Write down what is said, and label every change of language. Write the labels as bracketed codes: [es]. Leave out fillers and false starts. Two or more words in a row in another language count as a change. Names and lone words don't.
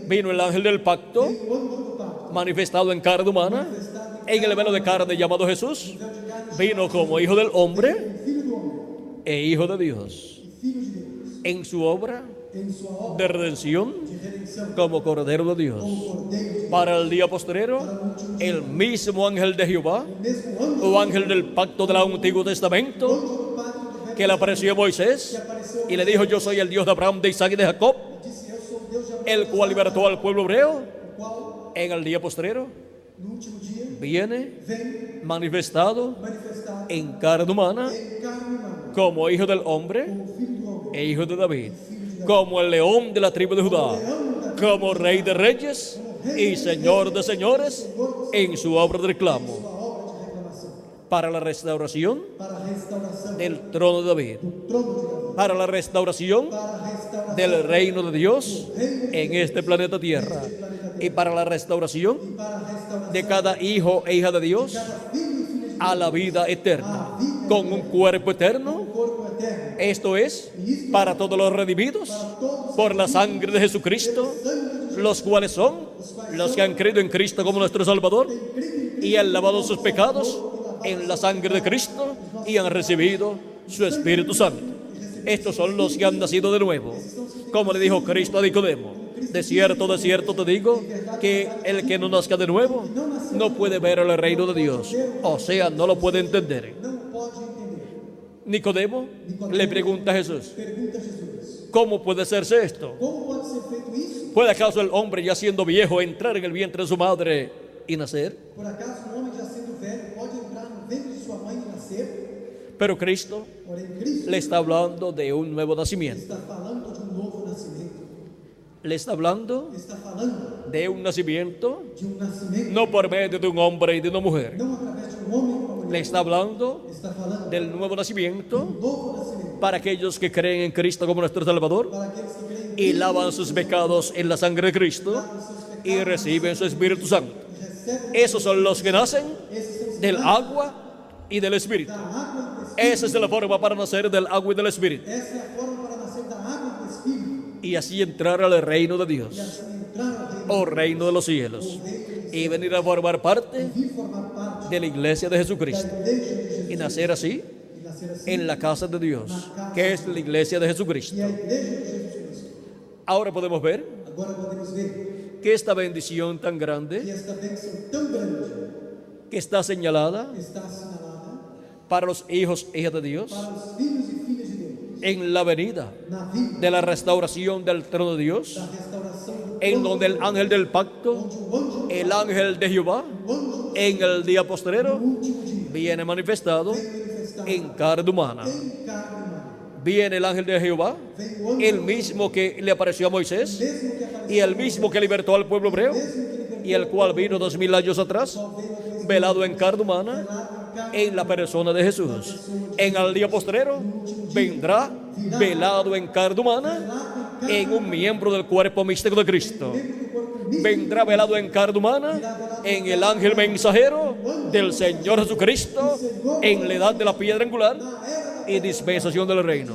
[es] vino el ángel del pacto, [pt] vem o anjo do pacto, [es] manifestado en carne humana, manifestado en el velo de carne llamado Jesús. [pt] véu de carne, [es] Vino como hijo del hombre [pt] filho do homem [es] e hijo de Dios. [pt] e filho de Deus. [es] En su obra [pt] Em sua obra [es] de redención [pt] de redenção, [es] como Cordero de Dios. [pt] como Cordeiro de Deus, [es] Para el día postrero, el mismo ángel de Jehová, [pt] o mesmo anjo [es] o ángel del pacto del Antiguo Testamento, [pt] do pacto do velho [es] que le apareció a Moisés y le dijo: yo soy el Dios de Abraham, de Isaac y de Jacob, [pt] disse: Eu sou o Deus de Abraão, [es] el cual libertó al pueblo hebreo. [pt] o qual [es] En el día postrero [pt] no último dia [es] viene [pt] vem [es] manifestado [pt] manifestar [es] en carne humana [pt] em carne humana, [es] como hijo del hombre como filho do homem, e hijo de David, como el león de la tribu de Judá, como rey de reyes y señor de señores en su obra de reclamo [pt] sua obra de reclamação, [es] para la restauración [pt] para a restauração [es] del trono de David, [pt] do trono de Davi, [es] para la restauración [pt] para a restauração [es] del reino de Dios en este planeta Tierra y para la restauración [pt] e para a restauração [es] de cada hijo e hija de Dios [pt] filho e filha de [es] a la vida eterna, con un cuerpo eterno. [pt] corpo eterno, [es] Esto es para todos los redimidos por la sangre de Jesucristo, los cuales son los que han creído en Cristo como nuestro Salvador y han lavado sus pecados en la sangre de Cristo y han recibido su Espíritu Santo. Estos son los que han nacido de nuevo. Como le dijo Cristo a Nicodemo: de cierto te digo, que el que no nazca de nuevo no puede ver el reino de Dios. O sea, no lo puede entender. [pt] não pode entender. [es] Nicodemo le pregunta a Jesús: [pt] Pergunta a Jesus: [es] ¿cómo puede hacerse esto? [pt] como pode ser feito isso? [es] ¿Puede acaso el hombre, ya siendo viejo, entrar en el vientre de su madre y nacer? [pt] Por acaso um homem já sendo velho pode entrar no ventre de sua mãe e nascer? [es] Pero Cristo [pt] Porém, [es] Cristo le está hablando de un nuevo nacimiento. [pt] está falando de novo nascimento. [es] Le está hablando [pt] Está falando [es] de un nacimiento [pt] de nascimento, [es] no por medio de un hombre y de una mujer. [pt] não através de homem ou uma mulher. [es] Le está hablando [pt] Está falando [es] del nuevo nacimiento [pt] novo nascimento [es] para aquellos que creen en Cristo como nuestro Salvador [pt] para aqueles que creem [es] y lavan sus pecados en la sangre de Cristo y reciben su Espíritu Santo. [pt] e recebem [es] Esos son los que nacen [pt] esses são [es] del agua y del Espíritu. [pt] da água e do Espírito. [es] Esa es la forma para nacer del agua y del Espíritu [pt] Essa é a forma para nascer da água e do Espírito [es] y así entrar al reino de [pt] e [es] Dios, [pt] assim entrar ao reino o reino [es] de los cielos, y venir a formar parte [pt] e vir formar parte [es] de la iglesia de [pt] da [es] Jesucristo [pt] igreja de Jesus [es] y nacer así [pt] e nascer assim [es] en la casa de Dios, que es la iglesia de Jesucristo. [pt] e a igreja de Jesus Cristo. [es] Ahora podemos ver [pt] Agora podemos ver [es] que esta bendición tan [pt] que grande esta bênção tão grande [es] que está señalada [pt] está assinalada [es] para los hijos e hijas de Dios [pt] para os filhos e filhas de Deus [es] en la venida [pt] na vida [es] de la restauración del trono de Dios, [pt] da restauração do [es] en [pt] trono [es] donde el [pt] de Deus, [es] ángel del pacto, [pt] onde o anjo [es] el ángel de Jehová, [pt] o anjo [es] en el día postrero [pt] no último dia [es] viene manifestado [pt] vem manifestar [es] en carne humana. [pt] em carne humana. [es] Viene el ángel de Jehová, [pt] Vem o anjo [es] el mismo que le apareció a Moisés [pt] mesmo que apareceu [es] y el mismo que libertó al pueblo hebreo [pt] mesmo que libertou [es] y el cual vino 2000 años atrás, [pt] veio a Deus [es] velado en carne humana [pt] velado em carne [es] en la persona de Jesús. En el día postrero vendrá velado en carne humana en un miembro del cuerpo místico de Cristo. Vendrá velado en carne humana en el ángel mensajero del Señor Jesucristo en la edad de la piedra angular y dispensación del reino.